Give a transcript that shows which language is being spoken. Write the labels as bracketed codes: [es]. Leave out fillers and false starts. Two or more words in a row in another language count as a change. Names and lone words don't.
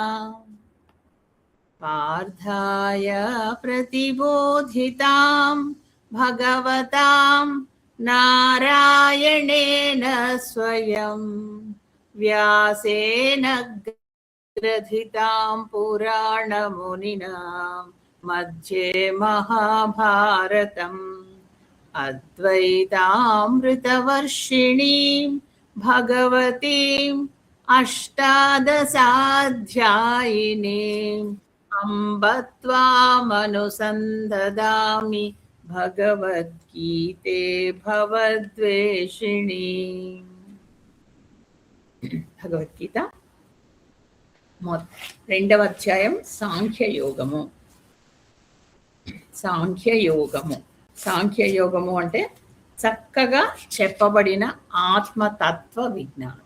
[sa] पार्थाय प्रतिबोधितां भगवतां नारायणेन स्वयं व्यासेन ग्रथितां पुराणमुनिना मध्ये महाभारतम् अद्वैतामृतवर्षिणीं भगवतीम् अष्टादशाध्यायिनीम् अम्ब त्वामनुसन्दधामि भगवद्गीते भवद्वेषिणी। [te] భగవద్గీత రెండవ అధ్యాయం సాంఖ్యయోగము. సాంఖ్యయోగము అంటే చక్కగా చెప్పబడిన ఆత్మతత్వ విజ్ఞానం.